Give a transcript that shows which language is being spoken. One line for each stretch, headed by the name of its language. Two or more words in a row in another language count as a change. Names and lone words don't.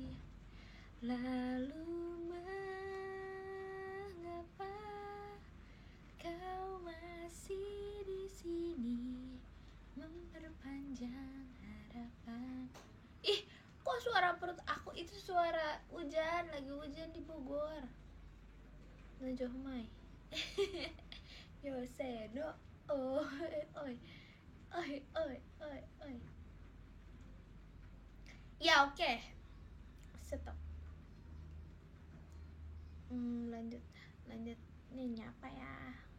Indonesian: Lalu mengapa kau masih di sini memperpanjang harapan? Ih, kok suara perut aku itu suara hujan, lagi hujan di Bogor. Najoh Mai. Yoseno. Oi, oi. Oi, oi, oi, oi. Ya, oke. Stop. Lanjut. Nih nyapa ya.